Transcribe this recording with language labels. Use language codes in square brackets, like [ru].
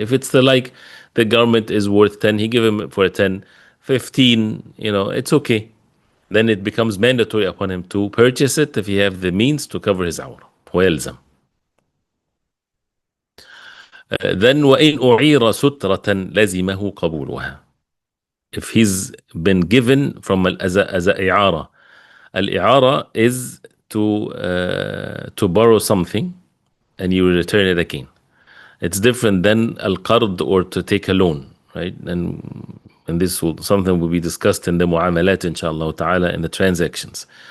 [en] If it's the garment is worth 10, he give him for 10, 15, it's okay. Then it becomes mandatory upon him to purchase it if he have the means to cover his awrah. [ar] ويلزم. [en] Then [ar] وإن أعير سترة لزمه قبولها. [en] If he's been given from as a إعارة. الإعارة is to borrow something and you return it again. It's different than al-qard, or to take a loan, right? And this something will be discussed in the mu'amalat, inshallah ta'ala, in the transactions.